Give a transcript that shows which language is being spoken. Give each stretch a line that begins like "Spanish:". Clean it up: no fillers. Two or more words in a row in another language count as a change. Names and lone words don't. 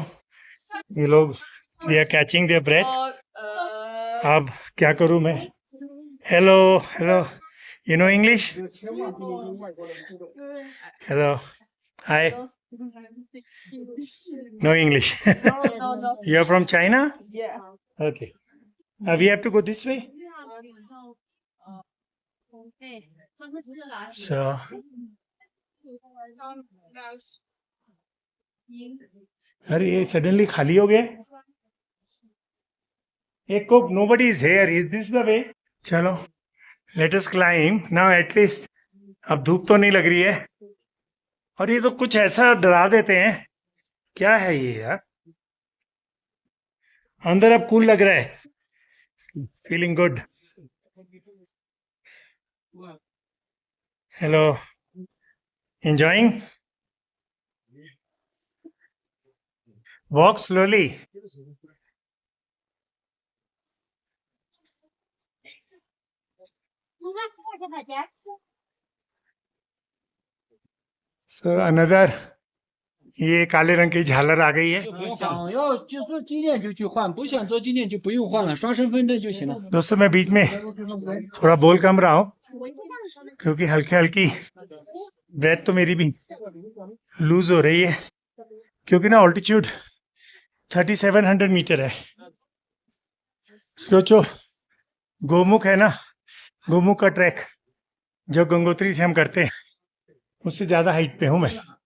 Hindi: ये लोग
English: they are catching their breath.
Hindi: अब क्या करूँ मैं.
English: hello hello, you know English? hello, hi. no English. you are from China? ओके. We have to go this way. So,
Hindi: अरे ये सडनली खाली हो गया. एक कोक,
English: nobody is here. Is this the way? चलो let us climb now atleast.
Hindi: अब धूप तो नहीं लग रही है, और ये तो कुछ ऐसा डरा देते हैं, क्या है ये यार। अंदर अब कूल लग रहा है,
English: feeling good. hello, enjoying? walk slowly. so another,
Hindi: ये काले रंग की झालर आ गई है।
Chinese: 想要就做纪念就去换，不想做纪念就不用换了，刷身份证就行了。
Hindi: दोस्तों मैं बीच में थोड़ा बोल कम रहा हूँ, क्योंकि हल्की हल्की ब्रेथ तो मेरी भी लूज हो रही है, क्योंकि ना ऑल्टीट्यूड 3700 मीटर है। सोचो, गोमुख है ना, गोमुख का ट्रैक जो गंगोत्री से हम करते हैं, उससे ज्यादा हाइट पे हूं मैं।